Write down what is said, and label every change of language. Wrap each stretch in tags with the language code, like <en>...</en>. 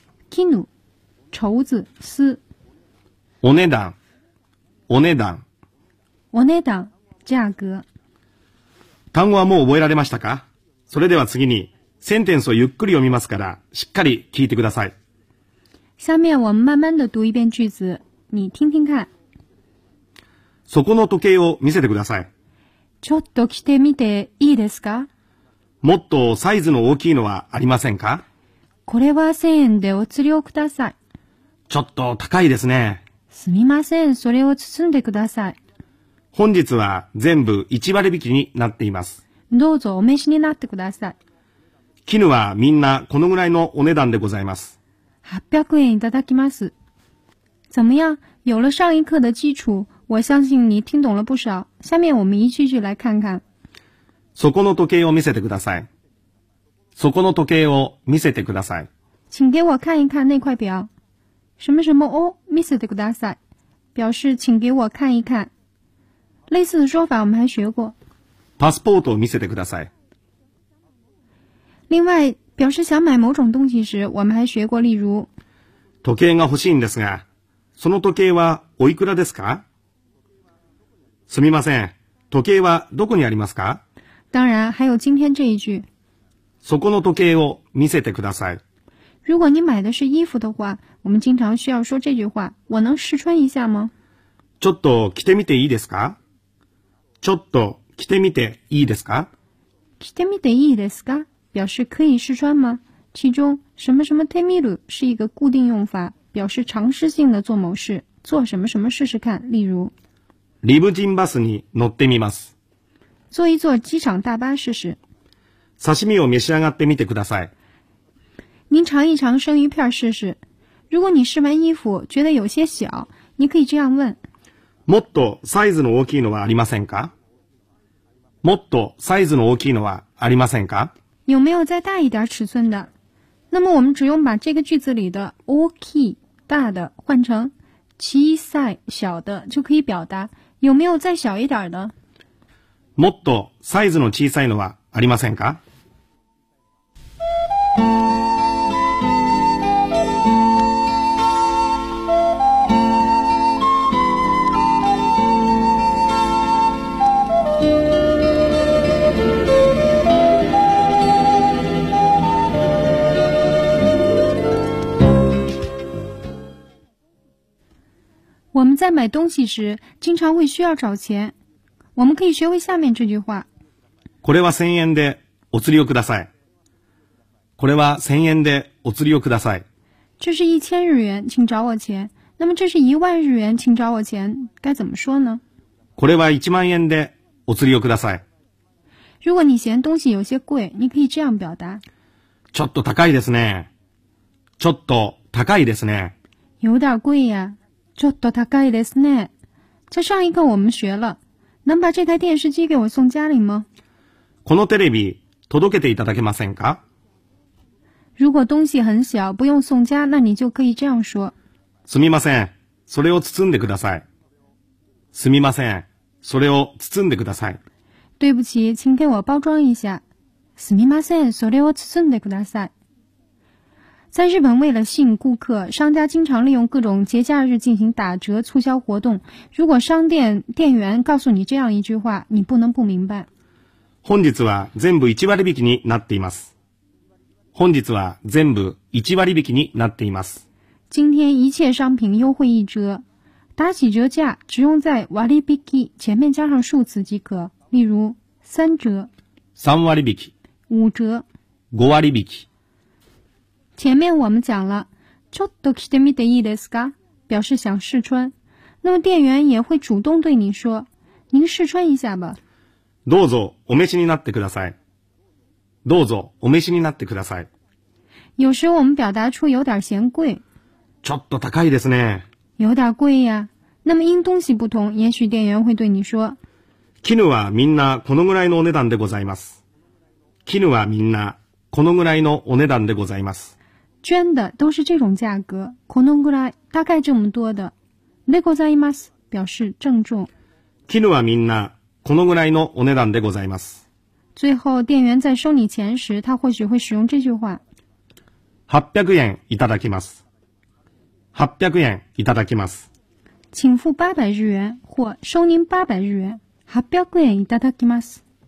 <zh>絹、绸子、丝。</zh> <ja>お値段、お値段。お値段、价格。単語はもう覚えられましたか？それでは次に、センテンスをゆっくり読みますから、しっかり聞いてください。</ja> <zh>下面我们慢慢的读一遍句子、你听听看。</zh> <ja>そこの時計を見せてください。ちょっと着てみていいですか？もっとサイズの大きいのはありませんか？これは1000円でお釣りをください。ちょっと高いですね。すみません、それを包んでください。本日は全部1割引きになっています。どうぞお召しになってください。絹はみんなこのぐらいのお値段でございます。 800円いただきます。</ja> <zh>怎么样？有了上一课的基础、我相信你听懂了不少。下面我们一句句来看看。</zh> <ja>そこの時計を見せてください。そこの時計を見せてください。</ja> <zh>请给我看一看那块表。</zh> <ja>什么什么を見せてください。</ja> <zh>表示请给我看一看。类似的说法我们还学过。</zh> <ja>パスポートを見せてください。</ja> <zh>另外、表示想买某种东西时、我们还学过例如。</zh> <ja>時計が欲しいんですが、その時計はおいくらですか？すみません、時計はどこにありますか？</ja> <zh>当然、还有今天这一句。</zh> <ja>そこの時計を見せてください。</ja> <zh>如果你买的是衣服的话、我们经常需要说这句话。我能试穿一下吗？</zh> <ja>ちょっと着てみていいですか？ちょっと着てみていいですか？着てみていいですか？</ja> <zh>表示可以试穿吗？其中、什么什么てみる是一个固定用法。表示尝试性的做某事，做什么什么试试看，例如。</zh> <ja>リムジンバスに乗ってみます。</ja> <zh>坐一坐机场大巴试试。</zh> <ja>刺身を召し上がってみてください。</ja> <zh>您尝一尝生鱼片试试。如果你试完衣服觉得有些小，你可以这样问。</zh> <ja>もっとサイズの大きいのはありませんか？もっとサイズの大きいのはありませんか？</ja> <zh>有没有再大一点尺寸的？那么我们只用把这个句子里的大きい大的换成小さい小的就可以表达有没有再小一点的。</zh> <ja>もっとサイズの小さいのはありませんか？</ja> <zh>我们在买东西时经常会需要找钱。我们可以学会下面这句话。</zh> <ja>これは1000円でお釣りをください。これは1000円でお釣りをください。</ja> <zh>这是1000日元请找我钱。那么这是1万日元请找我钱该怎么说呢？</zh> <ja>これは1万円でお釣りをください。</ja> <zh>如果你嫌东西有些贵你可以这样表达。</zh> <ja>ちょっと高いですね。ちょっと高いですね。</ja> <zh>有点贵呀。</zh> <ja>ちょっと高いですね。</ja> <zh>在上一课我们学了。能把这台电视机给我送家里吗？</zh> <ja>このテレビ届けていただけませんか？</ja> <zh>如果东西很小不用送家那你就可以这样说。</zh> <ja>すみません、それを包んでください。すみません、それを包んでください。</ja> <zh>对不起、请给我包装一下。</zh> <ja>すみません、それを包んでください。</ja> <zh>在日本为了吸引顾客商家经常利用各种节假日进行打折促销活动。如果商店店员告诉你这样一句话你不能不明白。</zh> <ja>本日は全部1割引きになっています。本日は全部1割引きになっています。</ja> <zh>今天一切商品优惠一折。打起折价只用在割引き前面加上数字即可。例如三折。</zh> <ja>三割引き。</ja> <zh>五折。</zh> <ja>五割引き。</ja> <zh>前面我们讲了</zh> <ja>ちょっと着てみていいですか</ja> <zh>表示想试穿。那么店员也会主动对你说您试穿一下吧。</zh> <ja>どうぞお召しになってください。どうぞお召しになってください。</ja> <zh>有时我们表达出有点嫌贵。</zh> <ja>ちょっと高いですね。</ja> <zh>有点贵呀。那么因东西不同也许店员会对你说。</zh> <ja>絹はみんなこのぐらいのお値段でございます。絹はみんなこのぐらいのお値段でございます。</ja> <zh>绢的都是这种价格。</zh> <ja>このぐらい</ja> <zh>大概这么多的。</zh> <ja>でございます。</ja> <zh>表示郑重。</zh> <ja>絹はみんなこのぐらいのお値段でございます。</ja> <zh>最后店员在收你钱时他或许会使用这句话。</zh> <ja>800円いただきます。800円いただきます。</ja> <zh>请付800日元或收您800日元。</zh> <ja>800円いただきます。</ja>